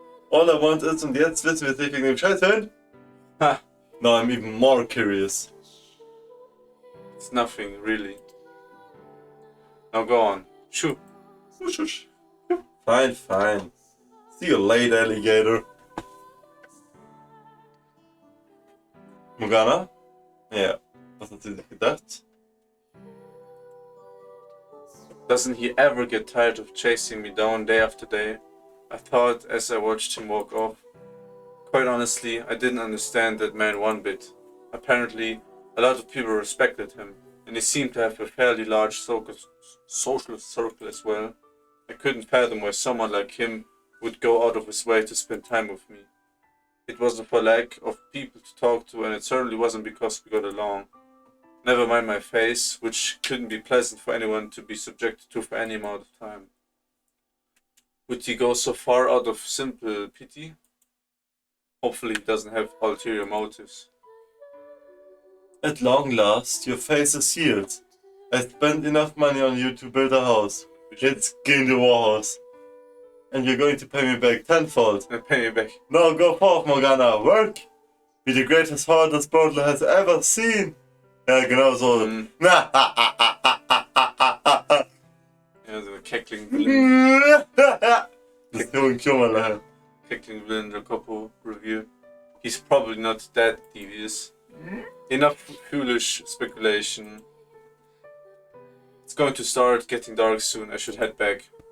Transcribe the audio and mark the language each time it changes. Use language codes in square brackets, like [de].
[en] All I want is, [de] und jetzt wissen wir es nicht wegen dem Scheißwind? Ha! [en] Now I'm even more curious. It's nothing, really. Now go on. Shoo! Shush. Fine, fine. See you later, alligator. Morgana? [de] Ja, was hat sie sich gedacht? [en] Doesn't he ever get tired of chasing me down day after day? I thought as I watched him walk off. Quite honestly, I didn't understand that man one bit. Apparently, a lot of people respected him, and he seemed to have a fairly large social circle as well. I couldn't fathom why someone like him would go out of his way to spend time with me. It wasn't for lack of people to talk to, and it certainly wasn't because we got along. Never mind my face, which couldn't be pleasant for anyone to be subjected to for any amount of time. Would he go so far out of simple pity? Hopefully he doesn't have ulterior motives. At long last, your face is healed. I spent enough money on you to build a house. It's in the walls. And you're going to pay me back tenfold. I pay you back. Now go forth, Morgana. Work! Be the greatest heart this portal has ever seen. [de] Ja, genau so. Ja, so ein Cackling-Villain. Das ist nur ein Kummerlachen. [en] Cackling-Villain Jacopo review. He's probably not that devious. Enough foolish speculation. It's going to start getting dark soon. I should head back.